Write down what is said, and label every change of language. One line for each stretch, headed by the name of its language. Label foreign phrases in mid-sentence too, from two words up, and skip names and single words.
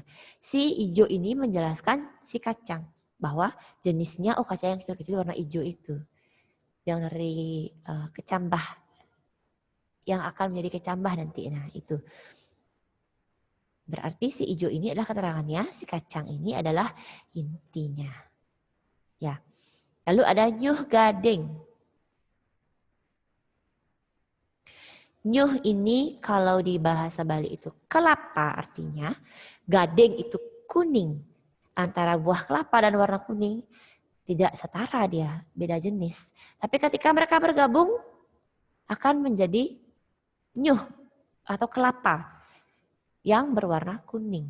Indonesian: Si hijau ini menjelaskan si kacang, bahwa jenisnya kacang yang kecil-kecil warna hijau itu. Yang dari kecambah, yang akan menjadi kecambah nanti. Nah itu. Berarti si hijau ini adalah keterangannya, si kacang ini adalah intinya. Ya. Lalu ada
Balinese: nyuh gading.
Indonesian: Nyuh ini kalau di bahasa Bali itu kelapa artinya, gading itu kuning. Antara buah kelapa dan warna kuning tidak setara dia, beda jenis. Tapi ketika mereka bergabung akan menjadi nyuh atau kelapa yang berwarna kuning.